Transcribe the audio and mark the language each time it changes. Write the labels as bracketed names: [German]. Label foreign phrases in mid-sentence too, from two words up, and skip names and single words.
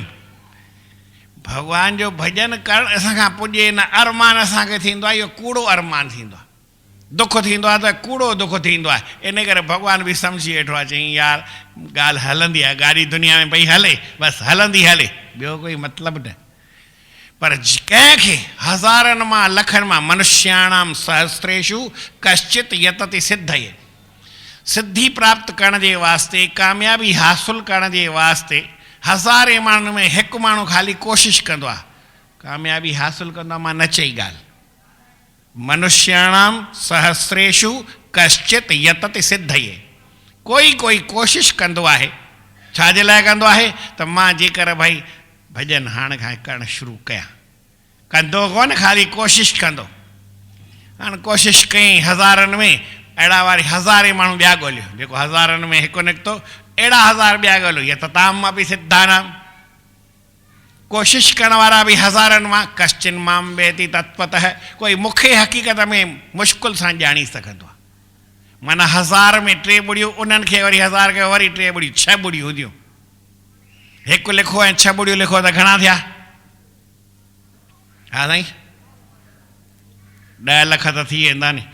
[Sindhi] भॻवान जो भॼन करणु असांखां पुॼे न, अरमान असांखे थींदो आहे, इहो कूड़ो अरमान थींदो आहे। दुख थींदो आहे त कूड़ो दुख थींदो आहे। इन करे भॻवानु बि सम्झी वेठो आहे, चई यार ॻाल्हि हलंदी आहे, गाॾी दुनिया में पई हले, बसि हलंदी हले, ॿियो कोई मतिलबु न। पर कंहिंखे हज़ारनि मां लखनि मां [Sanskrit] मनुष्याणाम सहस्रेषु कश्चित यतति सिद्धये, [Sindhi] सिद्धि प्राप्त करण जे वास्ते, कामयाबी हासिलु करण जे वास्ते हज़ारे माण्हुनि में हिकु माण्हू ख़ाली कोशिशि कंदो आहे, कामयाबी हासिलु कंदो आहे। मां न चई ॻाल्हि, [Sanskrit] मनुष्याणाम सहस्रेषु कश्चित यतति सिद्धये, [Sindhi] कोई कोई कोशिशि कंदो आहे। छाजे लाइ कंदो आहे त मां जेकर भई भॼन हाणे खां करणु शुरू कयां, कंदो कोन, ख़ाली कोशिशि कंदो। हाणे कोशिशि कई हज़ारनि में, अहिड़ा वारी हज़ारे माण्हू ॿिया ॻोल्हियो, जेको हज़ारनि में हिकु निकितो, अहिड़ा हज़ार ॿिया ॻोल्हियो, या त ताम मां बि सिद्धानाम, कोशिशि करण वारा बि हज़ारनि मां। [Sanskrit] कश्चिन मां वेति तत्पतः, [Sindhi] कोई मूंखे हक़ीक़त में मुश्किल सां ॼाणी सघंदो आहे। माना हज़ार में 3 ॿुड़ियूं, उन्हनि खे वरी हज़ार खे वरी 3 ॿुड़ियूं, 6 ॿुड़ियूं हूंदियूं। हिकु लिखो ऐं 6 ॿुड़ियूं लिखो त घणा थिया? हा साईं, 10 लख त थी वेंदा नी।